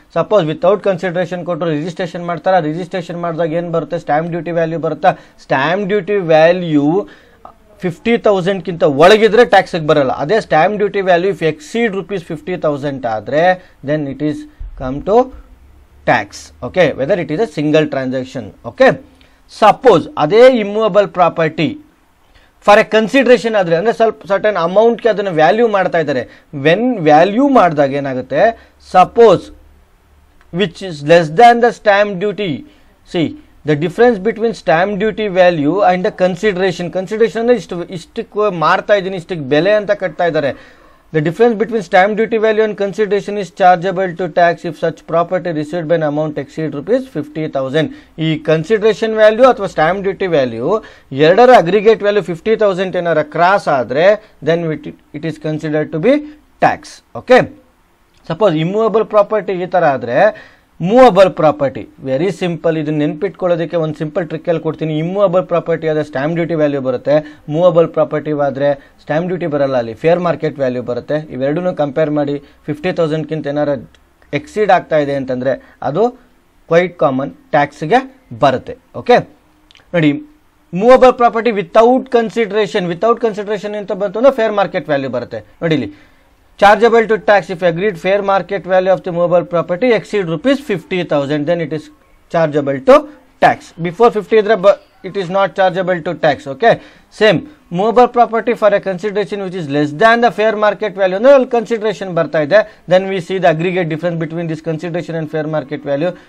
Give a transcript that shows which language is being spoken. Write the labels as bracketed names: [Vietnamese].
[Kannada] Suppose without consideration ಕೊಟ್ಟರು registration ಮಾಡ್ತಾರೆ, registration ಮಾಡಿದಾಗ ಏನು ಬರುತ್ತೆ, ಸ್ಟ್ಯಾಂಪ್ ಡ್ಯೂಟಿ ವ್ಯಾಲ್ಯೂ ಬರುತ್ತಾ. ಸ್ಟ್ಯಾಂಪ್ ಡ್ಯೂಟಿ ವ್ಯಾಲ್ಯೂ 50,000ಕ್ಕಿಂತ ಒಳಗಿದ್ರೆ ಟ್ಯಾಕ್ಸಿಗೆ ಬರಲ್ಲ. [English] ಅದೇ stamp duty value if exceed ₹50,000 ಆದರೆ then it is come to tax. Okay, whether it is a single transaction. Okay, suppose [Kannada] ಅದೇ immovable property for A consideration ಆದರೆ, ಅಂದರೆ ಸ್ವಲ್ಪ certain ಅಮೌಂಟ್ಗೆ ಅದನ್ನು value ಮಾಡ್ತಾ ಇದ್ದಾರೆ. [English] when value [Kannada] ಮಾಡಿದಾಗ ಏನಾಗುತ್ತೆ, [English] Suppose which is less than the stamp duty. See the difference between stamp duty value and the consideration. [Kannada] Consideration ಅಂದರೆ ಇಷ್ಟಕ್ಕೆ ಮಾರ್ತಾ ಇದ್ದೀನಿ, ಇಷ್ಟಕ್ಕೆ ಬೆಲೆ ಅಂತ ಕಟ್ತಾ ಇದ್ದಾರೆ. [English] The difference between stamp duty value and consideration is chargeable to tax if such property received by an amount exceed ₹50,000. [Kannada] ಈ ಕನ್ಸಿಡರೇಷನ್ ವ್ಯಾಲ್ಯೂ ಅಥವಾ ಸ್ಟ್ಯಾಂಪ್ ಡ್ಯೂಟಿ ವ್ಯಾಲ್ಯೂ ಎರಡರ ಅಗ್ರಿಗೇಟ್ ವ್ಯಾಲ್ಯೂ 50,000 ಏನಾರ ಕ್ರಾಸ್ ಆದರೆ [English] Then it is considered to be tax. Okay, suppose immovable property [Kannada] ಈ ಥರ ಆದರೆ, [English] Movable property very simple. [Kannada] ಇದನ್ನು ನೆನ್ಪಿಟ್ಕೊಳ್ಳೋದಕ್ಕೆ ಒಂದು ಸಿಂಪಲ್ ಟ್ರಿಕ್ಕಲ್ಲಿ ಕೊಡ್ತೀನಿ. ಇಮ್ಮೂವಬಲ್ ಪ್ರಾಪರ್ಟಿ ಆದರೆ ಸ್ಟ್ಯಾಂಪ್ ಡ್ಯೂಟಿ ವ್ಯಾಲ್ಯೂ ಬರುತ್ತೆ, ಮೂವಬಲ್ ಪ್ರಾಪರ್ಟಿ ಆದರೆ ಸ್ಟ್ಯಾಂಪ್ ಡ್ಯೂಟಿ ಬರಲ್ಲ, ಅಲ್ಲಿ ಫೇರ್ ಮಾರ್ಕೆಟ್ ವ್ಯಾಲ್ಯೂ ಬರುತ್ತೆ. ಇವೆರಡನ್ನೂ ಕಂಪೇರ್ ಮಾಡಿ 50,000ಕ್ಕಿಂತ ಏನಾರು ಎಕ್ಸೀಡ್ ಆಗ್ತಾ ಇದೆ ಅಂತಂದರೆ ಅದು ಕ್ವೈಟ್ ಕಾಮನ್, ಟ್ಯಾಕ್ಸ್ಗೆ ಬರುತ್ತೆ. ಓಕೆ, ನೋಡಿ ಮೂವಬಲ್ ಪ್ರಾಪರ್ಟಿ ವಿತೌಟ್ ಕನ್ಸಿಡರೇಷನ್ ಅಂತ ಬಂತು ಅಂದರೆ ಫೇರ್ ಮಾರ್ಕೆಟ್ ವ್ಯಾಲ್ಯೂ ಬರುತ್ತೆ. ನೋಡಿ ಇಲ್ಲಿ [English] chargeable to tax if agreed fair market value of the movable property exceed ₹50,000, then it is chargeable to tax. Before 50 it is not chargeable to tax. Okay, same movable property for a consideration which is less than the fair market value, no consideration [Kannada] barta ide, [English] then we see the aggregate difference between this consideration and fair market value.